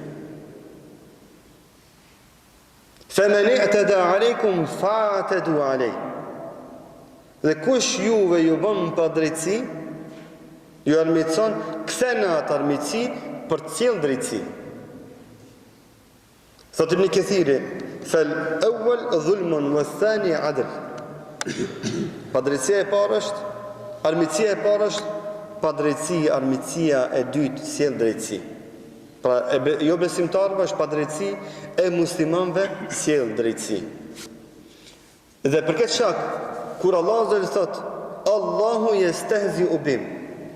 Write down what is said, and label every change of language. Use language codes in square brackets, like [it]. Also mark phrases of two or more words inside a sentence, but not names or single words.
[ar] فمن اعتدى عليكم فاعتدوا عليه. [sq] Dhe kush juve ju bën pa drejtësi, ju armiqson, kthen atë armiqësi për të sjellë drejtësi. Thot Ibn Kathiri, [ar] فالأول ظلم والثاني عدل. [sq] Padrejtësia e parë është, armiqësia e parë është padrejtësi, armiqësia e dytë sjell drejtësi. Pra, jo besimtarëve është padrejtësi, e muslimanëve sjell drejtësi. Dhe për këtë shkak, kur Allahu thot, [ar] الله يستهزئ بهم.